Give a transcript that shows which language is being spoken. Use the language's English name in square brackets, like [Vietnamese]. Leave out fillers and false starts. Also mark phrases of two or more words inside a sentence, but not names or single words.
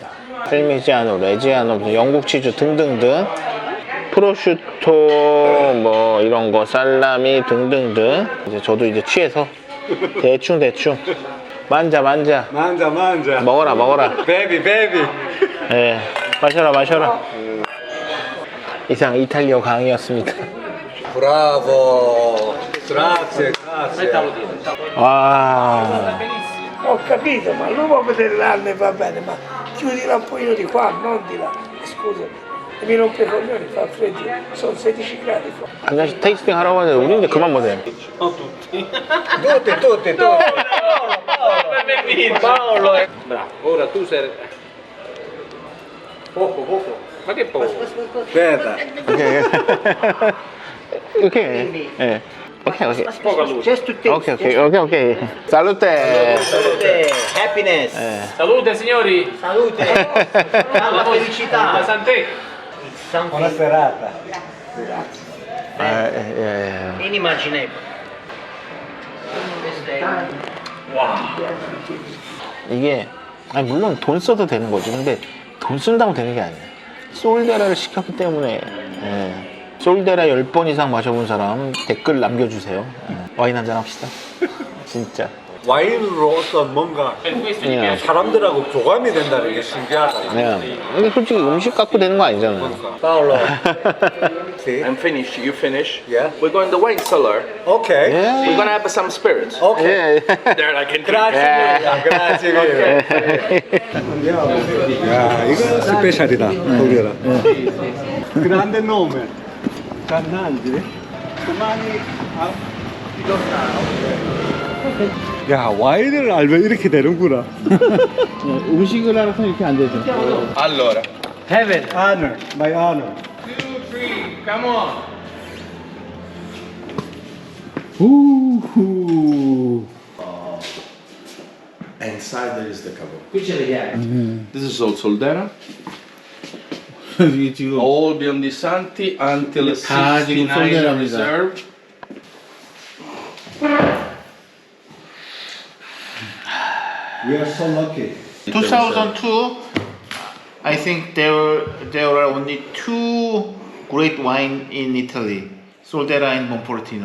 [Korean] parmigiano, 레지아노, 영국 치즈 등등등, 프로슈토 뭐 이런 거, 살라미 등등등. 이제 저도 이제 취해서 대충 만자 먹어라. 베이비. 예, 마셔라. 이상 이탈리아 강의였습니다. 브라보. [Italian] Grazie. [Korean] 와. [Italian] Ho capito, ma lui può vedere l'anno e va bene, ma chiudila un pochino di qua, non di là. Scusami. E mi rompe i coglioni, fa freddo. Sono 16 gradi qua. [Korean] 한 잔씩 테이스팅 하라고 하는데 우리 이제 그만 보세요. [Italian] Tutti. Paolo. Bravo, ora tu sei... Poco. Ma che paura? Aspetta. [Korean] 오케이. 오케이. 예. 오케이. [Italian] Poca luce. [English] Just to taste. [Korean] 오케이. 살루테. [Italian] Salute, happiness, Salute signori! salute, la felicità. [French] Santé! [Italian] Buona [English] Something [Italian] serata. [Korean] 예. [Italian] inimmaginable. [Korean] 이게 아니 물론 돈 써도 되는 거지. 근데 돈 쓴다고 되는 게 아니야. 솔데라를 시켰기 때문에 솔데라 10번 이상 마셔본 사람 댓글 남겨주세요. 와인 한잔 합시다. 진짜. 와인으로 어떤 뭔가 예. 사람들하고 교감이 된다는 게 신기하다. 예. 근데 솔직히 음식 갖고 되는 거 아니잖아. [Italian] Paolo. Sì. [English] I'm finished. You finish? Yeah. We're going to the wine cellar. Ok. We're gonna have some spirits. Ok. [Korean] 예. [English] There, I can drink. [Italian] Grazie mille. Andiamo. [Korean] 야, 이거 스페셜이다. 거기라. [Italian] Grande nome. [Korean] Cannangi. domani 야, 와인을 알면 이렇게 되는구나. 음식을 알아서 이렇게 안 되죠. [Italian] Allora, [English] Honor, my honor. 2, 3, come on! inside there is the cabo. This is all Soldera. [Korean] 이게 지금 [English] All Biondisanti until [Korean] 다 지금 69 솔데라입니다. [English] reserve. We are so lucky. 2002, I think there are only two great wine in Italy, Soldera and Monfortino.